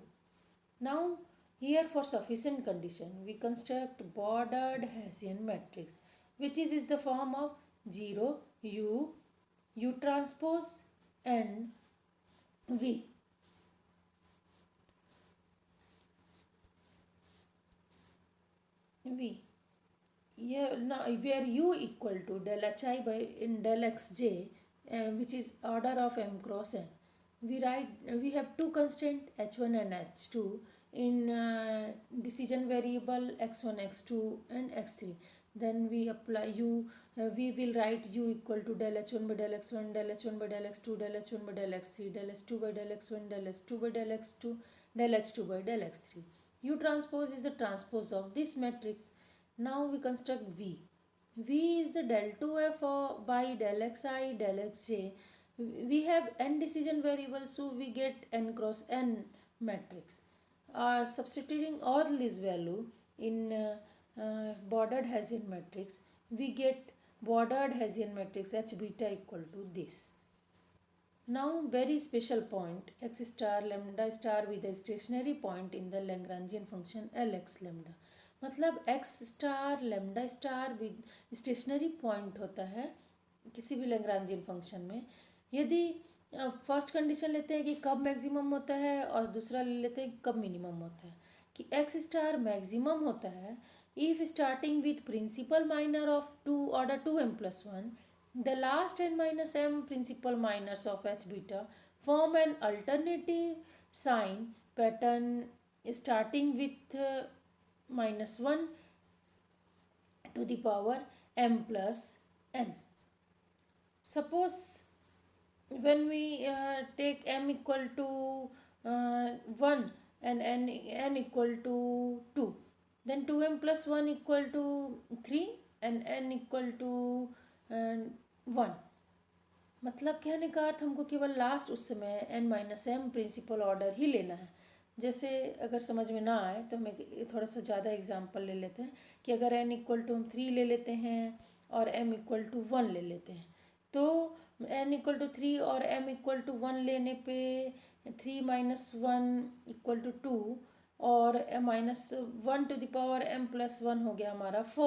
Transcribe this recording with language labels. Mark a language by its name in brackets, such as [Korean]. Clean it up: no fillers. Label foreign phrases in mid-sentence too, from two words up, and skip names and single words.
[English] Now here for sufficient condition we construct bordered Hessian matrix, which is the form of 0 u transpose and v. Yeah, now where u equal to del hi by in del xj, which is order of m cross n. We have two constraint h1 and h2 in decision variable x1, x2 and x3. Then we apply we will write u equal to del h1 by del x1, del h1 by del x2, del h1 by del x3, del h2 by del x1, del h2 by del x2, del h2 by del x3. U transpose is the transpose of this matrix. Now we construct V. V is the del 2f by del xi del xj. We have n decision variables, so we get n cross n matrix. Substituting all this value in bordered Hessian matrix, we get bordered Hessian matrix H beta equal to this. Now very special point, x star lambda star with a stationary point in the Lagrangian function Lx lambda. [Hindi] मतलब [English] x star lambda star with stationary point [Hindi] होता है किसी भी [English] Lagrangian function [Hindi] में. [English] यदि first condition [Hindi] लेते हैं कि कब [English] मैक्सिमम [Hindi] होता है और दूसरा ले लेते हैं कब [English] मिनिमम [Hindi] होता है, कि [English] x star maximum [Hindi] होता है [English] if starting with principal minor of 2 order 2m plus 1, the last n minus m principal minors of h beta form an alternative sign pattern starting with minus 1 to the power m plus n. Suppose when we take m equal to 1 and n equal to 2, then 2m plus 1 equal to 3 and n equal to 1. [Hindi] मतलब कहने का अर्थ हमको केवल लास्ट उस समय [English] n minus m principal order [Hindi] ही लेना है. जैसे अगर समझ में ना आए तो हम थोड़ा सा ज़्यादा एग्जांपल ले लेते हैं कि अगर [English] n equal to [Hindi] हम 3 ले लेते हैं और [English] m equal to 1 [Hindi] ले लेते हैं, तो [English] n equal to 3 [Hindi] और [English] m equal to 1 [Hindi] लेने पे [English] 3 minus 1 equal to 2 [Hindi] और [English] minus 1 to the power m plus 1 [Hindi] हो गया हमारा 4.